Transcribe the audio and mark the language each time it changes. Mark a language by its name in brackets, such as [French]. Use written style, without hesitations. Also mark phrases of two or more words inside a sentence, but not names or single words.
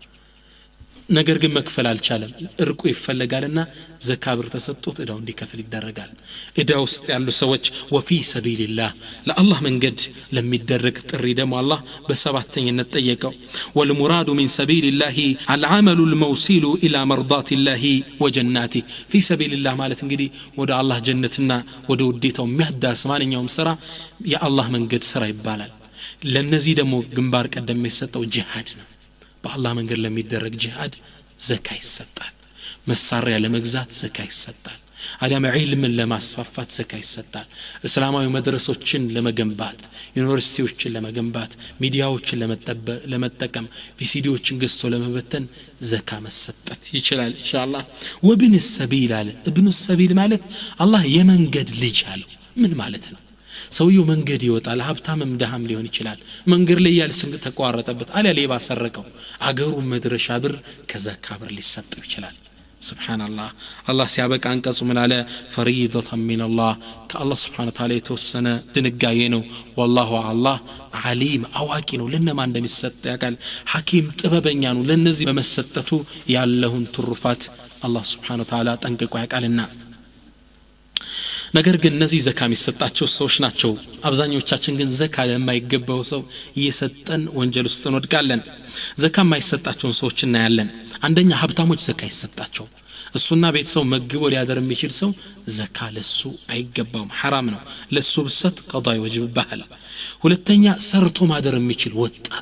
[Amharic] ነገር ግን መክፈል አልቻለም እርቁ ይፈልጋልና ዘካ ብር ተሰጥቶት እዳው እንዲከፍል ይደረጋል እዳ ውስጥ ያሉ ሰዎች [Arabic] وفي سبيل الله [Amharic] ለአላህ መንገድ ለሚደረግ ጥሪ ደግሞ አላህ በሰባተኛነት ጠየቀው [Arabic] والمراد من سبيل الله العمل الموصل الى مرضات الله وجناته في سبيل الله [Amharic] ማለት እንግዲህ ወደ አላህ ጀነትና ወደ ውዴታው የሚያዳስ ማንኛውም ስራ የአላህ መንገድ ስራ ይባላል ለነዚህ ደግሞ ግንባር ቀደም የሚሰጠው ጂሃድ ነው በአላህ መንገድ ለሚደረግ ጂሃድ ዘካ ይሰጣል መሳሪያ ለመግዛት ዘካ ይሰጣል አዳም ዒልምን ለማስፋፋት ዘካ ይሰጣል እስላማዊ መድረሶችን ለመገንባት ዩኒቨርሲቲዎችን ለመገንባት ሚዲያዎችን ለመጠቀም ቪሲዲዎችን ገዝቶ ለመበተን ዘካ መሰጠት ይችላል ኢንሻአላህ [Arabic] وابن السبيل [Amharic] አለ ابن السبيل ማለት አላህ የመንገድ ልጅ አለው ምን ማለት ነው ሰውየው መንገድ ይወጣል ሀብታምም ደሃም ሊሆን ይችላል መንገድ ላይ ያል ስንቅ ተቋረጠበት አለ ሌባ ሰረቀው አገሩ መድረሻ ብር ከዘካ ብር ሊሰጥ ይችላል [Arabic] سبحانallah الله [Amharic] ሲያበቃ አንቀጹ ምን አለ [Arabic] فريضة من الله [Amharic] ከአላህ [Arabic] سبحانه وتعالى [Amharic] የተወሰነ ድንጋጌ ነው [Arabic] والله الله عليم [Amharic] አዋቂ ነው ለነማን እንደሚሰጥ ያውቃል ሐኪም ጥበበኛ ነው ለነዚህ በመሰጠቱ ያለውን ትሩፋት አላህ [Arabic] سبحانه وتعالى [Amharic] ጠንቅቆ ያውቃልና ነገር ግን እነዚህ ዘካ የሚሰጣቸው ሰዎች ናቸው አብዛኞቻችን ግን ዘካ የማይገባው ሰው እየሰጠን ወንጀል ውስጥ እንወድቃለን ዘካ የማይሰጣቸውን ሰዎች እናያለን አንደኛ ሀብታሞች ዘካ ይሰጣቸው እሱና ቤተሰው መግቦ ሊያደር የሚችል ሰው ዘካ ለሱ አይገባውም حرام ነው ለሱ ብሰጥ ቀዳ ይወጅብሃል ሁለተኛ ሰርቶ ማደር የሚችል ወጣት